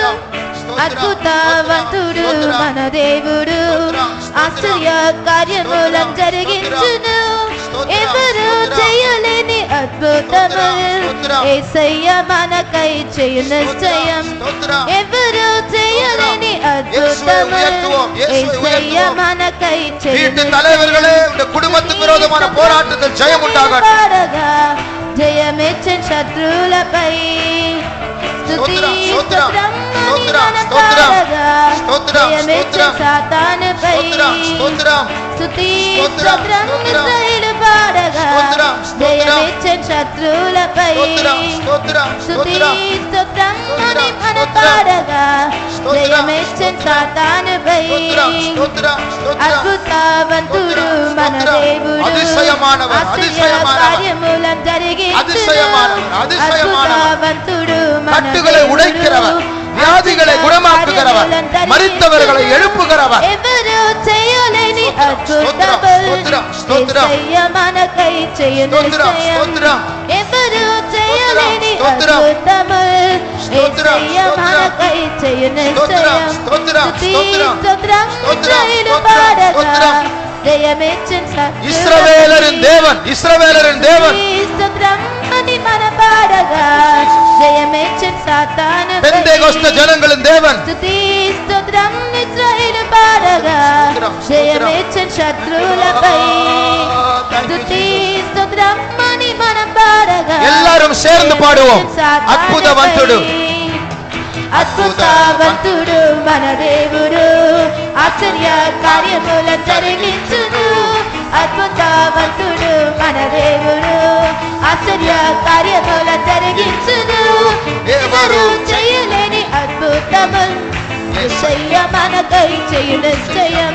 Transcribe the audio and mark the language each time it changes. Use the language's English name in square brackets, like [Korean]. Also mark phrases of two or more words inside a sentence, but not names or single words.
[Telugu] అద్భుతవంతుడు మన దేవుడు, ఆశ్చర్య కార్యములను జరిగించును. ఎవరు చేయలేని అద్భుతము యేసయ్య మనకై చేయు నిశ్చయం. ఎవరు చేయలేని అద్భుతము యేసయ్య మనకై చేయు [Tamil] குடும்பத்துக்கு விரோதமான போராட்டத்தில் ஜெயம் உண்டாகட்டும். [Telugu] జయమిచ్చిన శత్రువులపై. స్తుతి స్తోత్రం జయమిచ్చిన సాతానుపై. స్తుతి స్తోత్రం ఇశ్రాయేలు పాడగా జయమిచ్చిన శత్రువులపై. స్తుతి స్తోత్రం అని మన పాడగా జయమిచ్చిన సాతానుపై. అద్భుతవంతుడు మన దేవుడు, ఆశ్చర్య కార్యములను జరిగించును. అద్భుతవంతుడు మన [Tamil] உடைக்கிறவர், வியாதிகளை குணமாக்குகிறவர், மரித்தவர்களை எழுப்புகிறவர். [Telugu] ఎవరు చేయలేని అద్భుతము యేసయ్య మనకై చేయు నిశ్చయం. ఎవరు చేయలేని అద్భుతము యేసయ్య మనకై చేయు నిశ్చయం. స్తుతి స్తోత్రం ఇశ్రాయేలు పాడగా జయమిచ్చిన [Tamil] இஸ்ரவேலரின் தேவன், இஸ்ரவேலரின் தேவன். [Telugu] స్తోత్రం అని మన పాడగా జయమిచ్చిన సాతానుపై. [Tamil] பெந்தேகோஸ்த ஜனங்களின் தேவன். [Telugu] స్తుతి స్తోత్రం ఇశ్రాయేలు పాడగా జయమిచ్చిన శత్రువులపై. స్తుతి స్తోత్రం అని మన పాడగా [Tamil] எல்லாரும் சேர்ந்து பாடுவோம். அற்புதవంతుడు, [Telugu] అద్భుతవంతుడు మన దేవుడు, ఆశ్చర్య కార్యములను జరిగించును. అద్భుతవంతుడు మన దేవుడు, ఆశ్చర్య కార్యములను జరిగించును. ఎవరు చేయలేని అద్భుతము యేసయ్య మనకై చేయు నిశ్చయం.